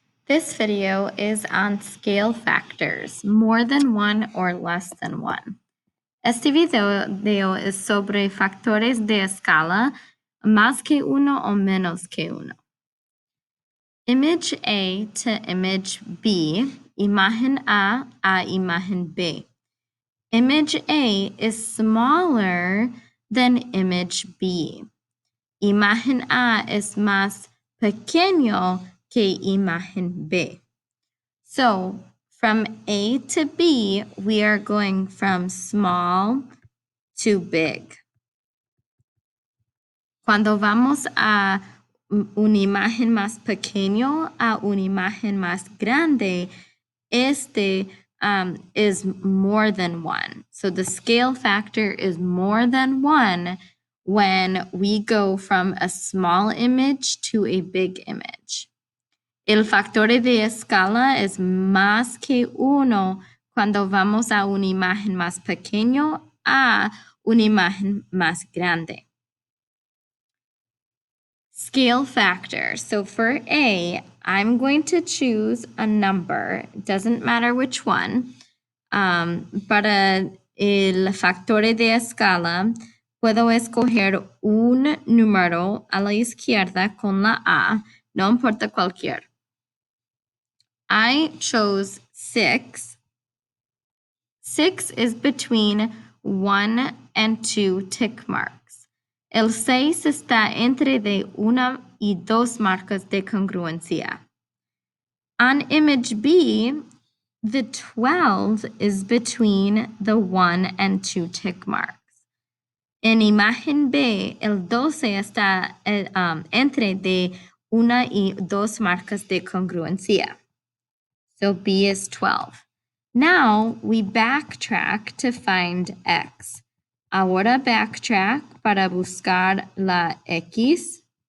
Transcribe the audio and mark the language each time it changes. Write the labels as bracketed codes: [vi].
[en] This video is on scale factors, more than one or less than one. [es] Este video es sobre factores de escala, más que uno o menos que uno. [en] Image A to image B, [es] imagen A imagen B. [en] Image A is smaller than image B. [es] Imagen A es más pequeño que imagen B. [en] So from A to B, we are going from small to big. [es] Cuando vamos a una imagen más pequeño a una imagen más grande, este [en] is more than one. So the scale factor is more than one when we go from a small image to a big image. [es] El factor de escala es más que uno cuando vamos a una imagen más pequeña a una imagen más grande. [en] Scale factor. So for A, I'm going to choose a number. It doesn't matter which one. [es] Para el factor de escala, puedo escoger un número a la izquierda con la A, no importa cualquier. [en] I chose 6. 6 is between 1 and 2 tick marks. [es] El 6 está entre de 1 y 2 marcas de congruencia. [en] On image B, the 12 is between the 1 and 2 tick marks. [es] En imagen B, el 12 está entre de 1 y 2 marcas de congruencia. [en] So B is 12. Now we backtrack to find X. [es] Ahora backtrack para buscar la X.